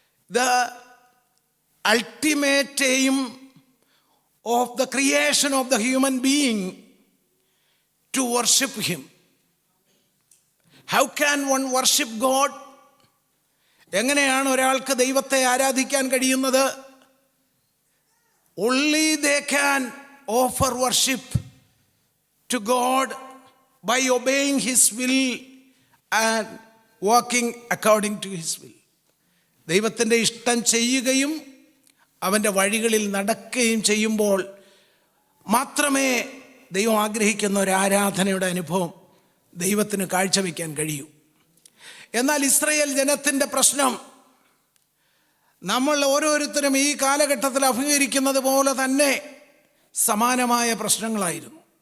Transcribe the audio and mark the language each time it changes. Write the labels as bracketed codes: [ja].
[en] The ultimate aim of the creation of the human being to worship him. How can one worship God? [ml] എങ്ങനെയാണ് ഒരാൾക്ക് ദൈവത്തെ ആരാധിക്കാൻ കഴിയുന്നത്? [en] Only they can offer worship to God by obeying His will and walking according to His will. [ml] ദൈവത്തിൻ്റെ ഇഷ്ടം ചെയ്യുകയും അവൻ്റെ വഴികളിൽ നടക്കുകയും ചെയ്യുമ്പോൾ മാത്രമേ ദൈവം ആഗ്രഹിക്കുന്ന ഒരു ആരാധനയുടെ അനുഭവം ദൈവത്തിന് കാഴ്ചവെക്കാൻ കഴിയൂ. എന്നാൽ ഇസ്രായേൽ ജനത്തിൻ്റെ പ്രശ്നം നമ്മൾ ഓരോരുത്തരും ഈ കാലഘട്ടത്തിൽ അഭിമുഖീകരിക്കുന്നത് പോലെ തന്നെ സമാനമായ പ്രശ്നങ്ങളായിരുന്നു.